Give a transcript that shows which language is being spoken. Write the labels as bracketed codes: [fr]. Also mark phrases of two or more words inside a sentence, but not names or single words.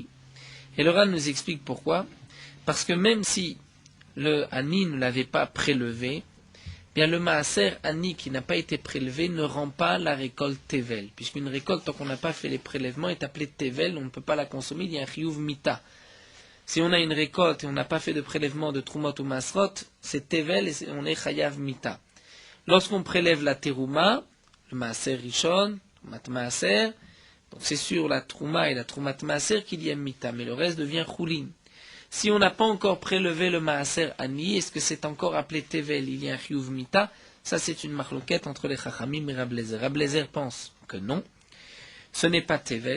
[fr] Et le Ran nous explique pourquoi. Parce que même si le ani ne l'avait pas prélevé, bien le [he] מעשר עני [fr] qui n'a pas été prélevé ne rend pas la récolte tevel. Puisqu'une récolte, tant qu'on n'a pas fait les prélèvements, est appelée tevel, on ne peut pas la consommer, il y a un [he] חיוב מיתה. [fr] Si on a une récolte et on n'a pas fait de prélèvement de trumot ou masrot, c'est tevel et on est [he] חייב מיתה. [fr] Lorsqu'on prélève la terouma, le [he] מעשר ראשון, מת מעשר, [fr] donc c'est sur la trouma et la [he] תרומת מעשר [fr] qu'il y a mita, mais le reste devient choulin. Si on n'a pas encore prélevé le [he] מעשר עני, [fr] est-ce que c'est encore appelé tevel, il y a un [he] חיוב מיתה? [fr] Ça c'est une marloquette entre les chachamim et Rabbi Eliezer. Rabbi Eliezer pense que non, ce n'est pas tevel.